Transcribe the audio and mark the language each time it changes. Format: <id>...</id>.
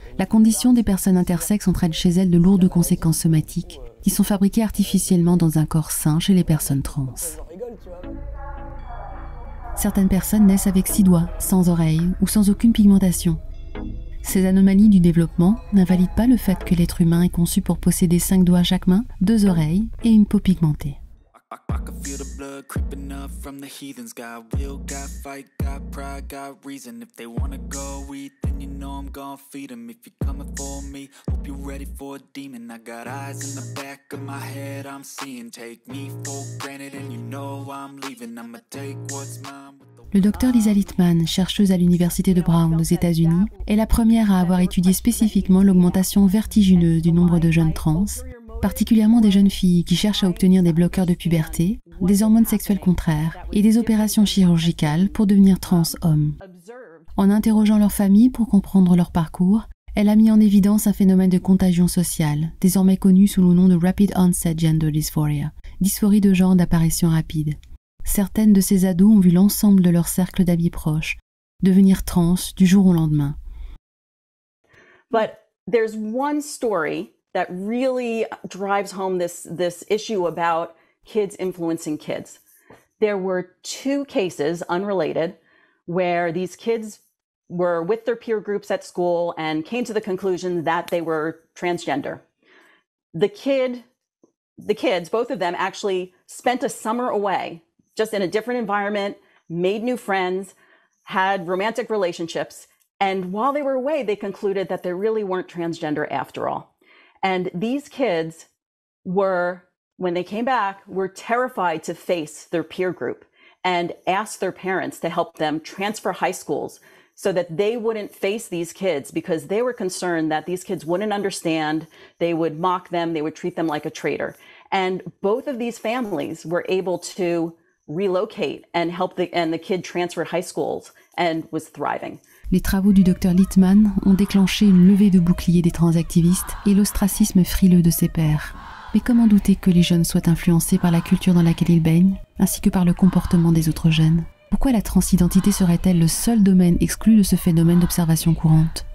<fr>La condition des personnes intersexes entraîne chez elles de lourdes conséquences somatiques qui sont fabriquées artificiellement dans un corps sain chez les personnes trans. Certaines personnes naissent avec 6 doigts, sans oreilles ou sans aucune pigmentation. Ces anomalies du développement n'invalident pas le fait que l'être humain est conçu pour posséder 5 doigts à chaque main, 2 oreilles et une peau pigmentée.</fr> <en>I can feel the blood creeping up from the heathens. Got will, got fight, got pride, got reason. If they wanna go eat, then you know I'm gon' feed them. If you're coming for me, hope you're ready for a demon. I got eyes in the back of my head, I'm seeing. Take me for granted and you know I'm leaving. I'ma take what's mine.</en> <fr>Le docteur Lisa Littman, chercheuse à l'université de Brown aux États-Unis, est la première à avoir étudié spécifiquement l'augmentation vertigineuse du nombre de jeunes trans, particulièrement des jeunes filles qui cherchent à obtenir des bloqueurs de puberté, des hormones sexuelles contraires et des opérations chirurgicales pour devenir trans hommes. En interrogeant leur famille pour comprendre leur parcours, elle a mis en évidence un phénomène de contagion sociale, désormais connu sous le nom de Rapid Onset Gender Dysphoria, dysphorie de genre d'apparition rapide. Certaines de ces ados ont vu l'ensemble de leur cercle d'amis proches devenir trans du jour au lendemain.</fr> <en>But there's one story that really drives home this issue about kids influencing kids. There were 2 cases, unrelated, where these kids were with their peer groups at school and came to the conclusion that they were transgender. The kids, both of them, actually spent a summer away, just in a different environment, made new friends, had romantic relationships, and while they were away, they concluded that they really weren't transgender after all. And these kids were, when they came back, were terrified to face their peer group and asked their parents to help them transfer high schools so that they wouldn't face these kids because they were concerned that these kids wouldn't understand, they would mock them, they would treat them like a traitor. And both of these families were able to relocate and help the kid transfer high schools and was thriving.</en> <fr>Les travaux du Dr Littman ont déclenché une levée de boucliers des transactivistes et l'ostracisme frileux de ses pairs. Mais comment douter que les jeunes soient influencés par la culture dans laquelle ils baignent, ainsi que par le comportement des autres jeunes? Pourquoi la transidentité serait-elle le seul domaine exclu de ce phénomène d'observation courante?</fr>